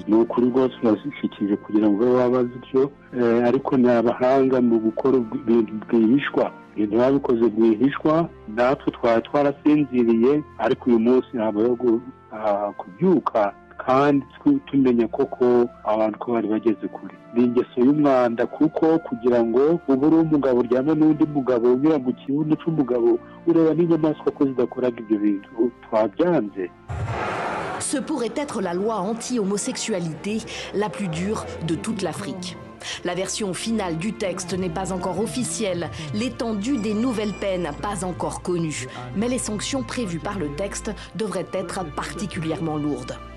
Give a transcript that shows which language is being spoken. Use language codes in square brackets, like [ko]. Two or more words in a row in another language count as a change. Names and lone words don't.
[rw] Ni ukuri rwose bazishikije kugira ngo babaze ibyo, ariko ni abahanga mu gukora ibintu bwihishwa, ibintu babikoze bwihishwa, natwe twari twarasinziriye, ariko uyu munsi habayeho kubyuka kandi tumenya koko abantu ko bari bageze kure. Ni ingeso y'umwanda, kuko kugira ngo ubu uri umugabo uryame n'undi mugabo unyura mu kibuno cy'umugabo, ureba n'inyamaswa ko zidakoraga ibyo bintu, twabyanze. [fr] Ce pourrait être la loi anti-homosexualité la plus dure de toute l'Afrique. La version finale du texte n'est pas encore officielle, l'étendue des nouvelles peines pas encore connue, mais les sanctions prévues par le texte devraient être particulièrement lourdes.